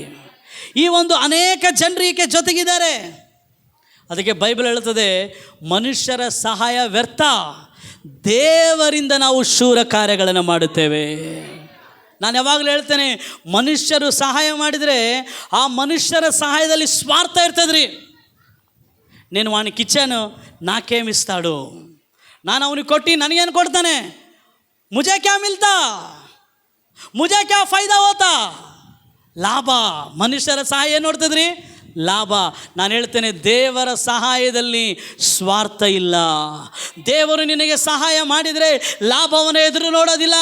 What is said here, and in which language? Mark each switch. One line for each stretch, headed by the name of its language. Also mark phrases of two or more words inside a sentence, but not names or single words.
Kannada: ಈ ಒಂದು ಅನೇಕ ಜನರಿಗೆ ಜೊತೆಗಿದ್ದಾರೆ. ಅದಕ್ಕೆ ಬೈಬಲ್ ಹೇಳುತ್ತದೆ, ಮನುಷ್ಯರ ಸಹಾಯ ವ್ಯರ್ಥ, ದೇವರಿಂದ ನಾವು ಶೂರ ಕಾರ್ಯಗಳನ್ನು ಮಾಡುತ್ತೇವೆ. ನಾನು ಯಾವಾಗಲೂ ಹೇಳ್ತೇನೆ, ಮನುಷ್ಯರು ಸಹಾಯ ಮಾಡಿದರೆ ಆ ಮನುಷ್ಯರ ಸಹಾಯದಲ್ಲಿ ಸ್ವಾರ್ಥ ಇರ್ತದ್ರಿ.
Telugu: నేను వానికి ఇచ్చాను, నాకేమి ఇస్తాడు,
Kannada: ನಾನು ಅವನಿಗೆ ಕೊಟ್ಟು ನನಗೇನು ಕೊಡ್ತಾನೆ,
Hindi: मुझे क्या मिलता, मुझे क्या फ़ायदा होता,
Kannada: ಲಾಭ. ಮನುಷ್ಯರ ಸಹಾಯ ಏನು ನೋಡ್ತದ್ರಿ? ಲಾಭ. ನಾನು ಹೇಳ್ತೇನೆ, ದೇವರ ಸಹಾಯದಲ್ಲಿ ಸ್ವಾರ್ಥ ಇಲ್ಲ. ದೇವರು ನಿನಗೆ ಸಹಾಯ ಮಾಡಿದರೆ ಲಾಭವನ್ನು ಎದುರು ನೋಡೋದಿಲ್ಲ.